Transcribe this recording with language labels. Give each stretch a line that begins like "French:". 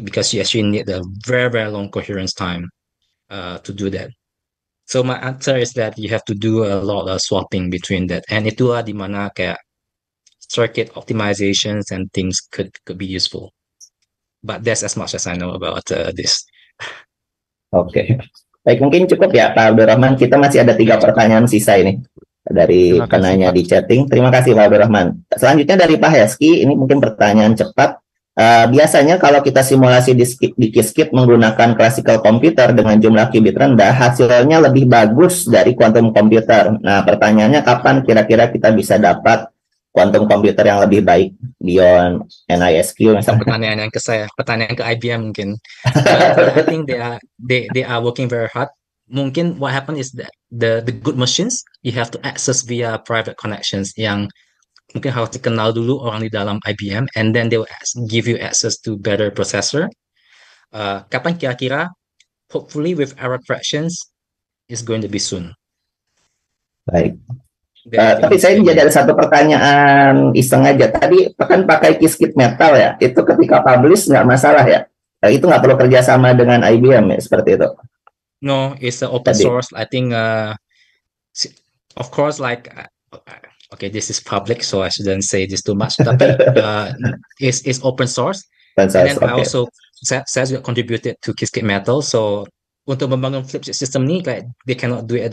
English: Because you actually need a very, very long coherence time to do that. So my answer is that you have to do a lot of swapping between that. And
Indonesian: itulah di mana kayak
English: circuit optimizations and things could be useful. But that's as much as I know about this.
Indonesian: Oke. Baik, mungkin cukup ya Pak Abdurrahman. Kita masih ada 3 pertanyaan sisa ini dari Terima kasih, penanya Pak. di chatting. Terima kasih Pak Abdurrahman. Selanjutnya dari Pak Heski, ini mungkin pertanyaan cepat. Biasanya kalau kita simulasi di Qiskit menggunakan classical computer dengan jumlah qubit rendah, hasilnya lebih bagus dari quantum computer. Nah, pertanyaannya kapan kira-kira kita bisa dapat quantum computer yang lebih baik beyond NISQ misalnya? Pertanyaan yang ke saya, pertanyaan ke IBM mungkin.
English: I think they are working very hard. Mungkin what happened is that the good machines you have to access via private connections
Indonesian: yang mungkin harus dikenal dulu orang di dalam IBM,
English: and then they will give you access to better processor.
Indonesian: Kapan kira-kira?
English: Hopefully with error corrections is going to be soon.
Indonesian: Baik. Tapi saya jadi ada satu pertanyaan iseng aja. Tadi kan pakai Qiskit metal ya, itu ketika publish nggak masalah ya? Itu nggak perlu kerjasama dengan IBM ya, seperti itu?
English: No, it's open source. I think, of course, like, okay, this is public, so I shouldn't say this too much. Tapi it's open source. And then I also,
Indonesian: saya juga
English: contributed to Qiskit metal. So
Indonesian: untuk membangun
English: flip chip system ni, like, they cannot do it.